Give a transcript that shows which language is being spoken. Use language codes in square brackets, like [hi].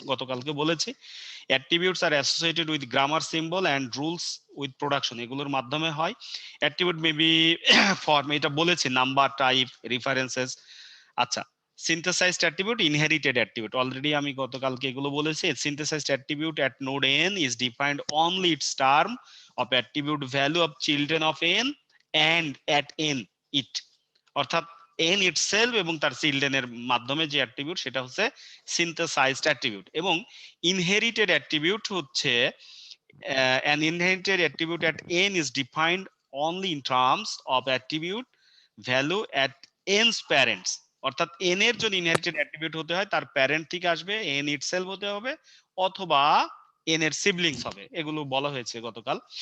[bn] গতকালকে বলেছি [en] attributes are associated with grammar symbol and rules with production, [bn] এগুলোর মাধ্যমে হয়। [en] attribute may be form, [bn] এটা বলেছি, [en] Number, type, references. [bn] আচ্ছা, synthesized attribute, inherited attribute, already আমি গতকালকে এগুলো বলেছি। [en] synthesized attribute at node n is defined only its term of attribute value of children of n and at n it, [bn] অর্থাৎ n itself এবং তার চিলড্রেনের মাধ্যমে যে অ্যাট্রিবিউট সেটা হচ্ছে [en] synthesized attribute। [bn] এবং inherited attribute হচ্ছে [en] an inherited attribute at n is defined only in terms of attribute value at n's parents, [bn] অর্থাৎ n এর জন্য ইনহেরিটেড অ্যাট্রিবিউট হতে হয় তার প্যারেন্ট থেকে আসবে, n ইটসেলফ হতে হবে অথবা n এর সিবলিংস হবে, এগুলো বলা হয়েছে গতকাল।